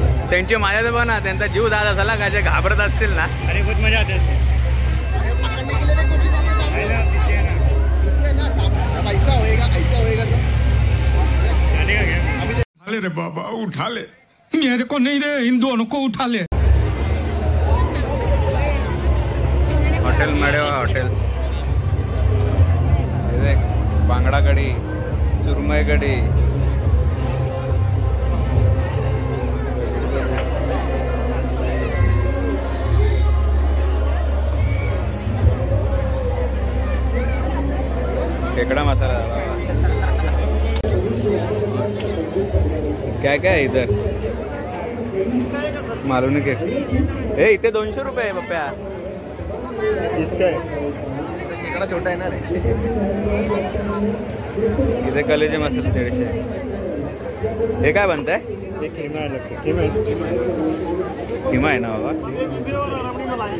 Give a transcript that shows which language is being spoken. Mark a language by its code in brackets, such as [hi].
[mr] त्यांची माझ्या तर ना त्यांचा जीव जात झाला का, जे घाबरत असतील ना. [hi] अरे बहुत मजा आते हैं. पकड़ने के लिए भी कुछ नहीं है सामने. पीछे है ना सामने. अब ऐसा होएगा तो जाने का क्या? अभी उठा ले रे बाबा, उठा ले. मेरे को नहीं रे, इन दोनों को उठा ले. Hotel मडेवा hotel. हे देख, बांगडा कढी, सुरमई कढी. केकड़ा मसाला. क्या क्या है इधर मालूम नहीं. [mr] के इथे 200 रुपये आहे पप्प्या. [hi] इसका खेकडा छोटा है ना रे. [mr] इथे कलेजे मसाले 150. हे काय बनतंय? खिमा आहे ना बाबा.